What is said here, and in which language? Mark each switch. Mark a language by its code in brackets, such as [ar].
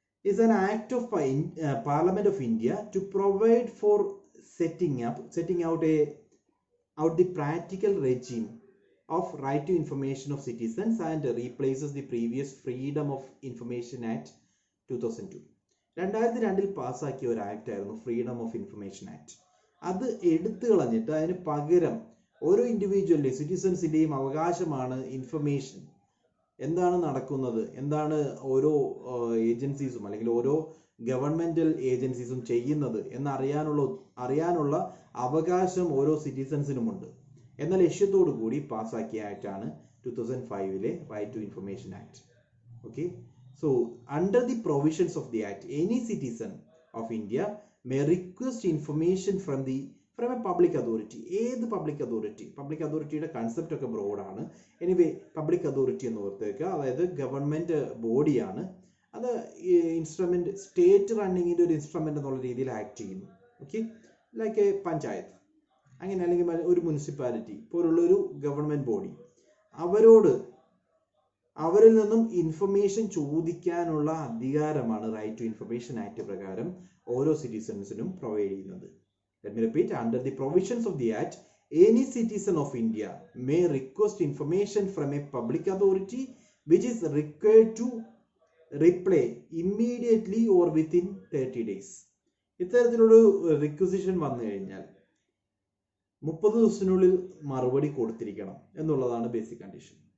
[en] is an act of Parliament of India to provide for setting out the practical regime of right to information of citizens and replaces the previous Freedom of Information Act 2002. [ml] 2002 പാസ്സാക്കിയ ഒരു act ആയിരുന്നു freedom of information act. അത് എടുത്തു കളഞ്ഞിട്ട് അതിന് പകരം ഓരോ ഇൻഡിവിജ്വലിൻ്റെയും സിറ്റിസൺസിൻ്റെയും അവകാശമാണ് ഇൻഫർമേഷൻ, എന്താണ് നടക്കുന്നത്, എന്താണ് ഓരോ ഏജൻസീസും അല്ലെങ്കിൽ ഓരോ ഗവൺമെന്റൽ ഏജൻസീസും ചെയ്യുന്നത് അറിയാനുള്ള അവകാശം ഓരോ സിറ്റിസൺസിനുമുണ്ട് എന്ന ലക്ഷ്യത്തോടു കൂടി പാസ്സാക്കിയ ആക്ടാണ് 2005 right to information act. [en] Okay, so under the provisions of the act, any citizen of India may request information from a public authority. [ml] ഏത് പബ്ലിക് അതോറിറ്റി? പബ്ലിക് അതോറിറ്റിയുടെ കൺസെപ്റ്റ് ഒക്കെ ബ്രോഡാണ്. എനിവേ പബ്ലിക് അതോറിറ്റി എന്ന് ഓർത്തേക്കുക, അതായത് ഗവൺമെന്റ് ബോഡിയാണ്. അത് instrument, state റണ്ണിങ്ങിന്റെ ഒരു instrument എന്നുള്ള രീതിയിൽ ആക്ട് ചെയ്യുന്നു. ഓക്കെ, ലൈക്ക് എ പഞ്ചായത്ത് അങ്ങനെ, അല്ലെങ്കിൽ ഒരു മുനിസിപ്പാലിറ്റി പോലുള്ളൊരു ഗവൺമെന്റ് ബോഡി, അവരിൽ നിന്നും ഇൻഫർമേഷൻ ചോദിക്കാനുള്ള അധികാരമാണ് റൈറ്റ് ടു ഇൻഫർമേഷൻ ആക്ട് പ്രകാരം ഓരോ സിറ്റിസൺസിനും പ്രൊവൈഡ് ചെയ്യുന്നത്. [en] Let me repeat, under the provisions of the act, any citizen of India may request information from a public authority which is required to reply immediately or within 30 days. [ml] ഇത്തരത്തിലൊരു requisition വന്നു കഴിഞ്ഞാൽ 30 ദിവസത്തിനുള്ളിൽ മറുപടി കൊടുത്തിരിക്കണം എന്നുള്ളതാണ് basic condition.